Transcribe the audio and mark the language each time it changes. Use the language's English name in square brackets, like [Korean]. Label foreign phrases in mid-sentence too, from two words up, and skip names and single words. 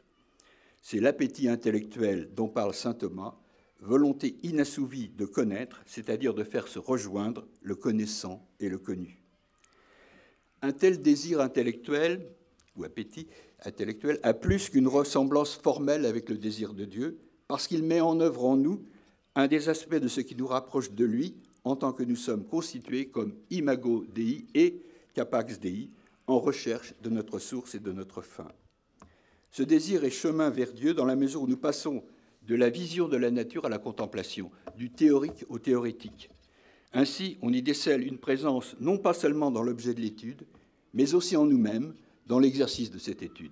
[French] C'est l'appétit intellectuel dont parle saint Thomas, volonté inassouvie de connaître, c'est-à-dire de faire se rejoindre le connaissant et le connu. Un tel désir intellectuel, ou appétit intellectuel, a plus qu'une ressemblance formelle avec le désir de Dieu, parce qu'il met en œuvre en nous un des aspects de ce qui nous rapproche de lui, en tant que nous sommes constitués comme [Latin] imago Dei et capax Dei, [French] en recherche de notre source et de notre fin. Ce désir est chemin vers Dieu dans la mesure où nous passons de la vision de la nature à la contemplation, du théorique au théorétique. Ainsi, on y décèle une présence non pas seulement dans l'objet de l'étude, mais aussi en nous-mêmes, dans l'exercice de cette étude.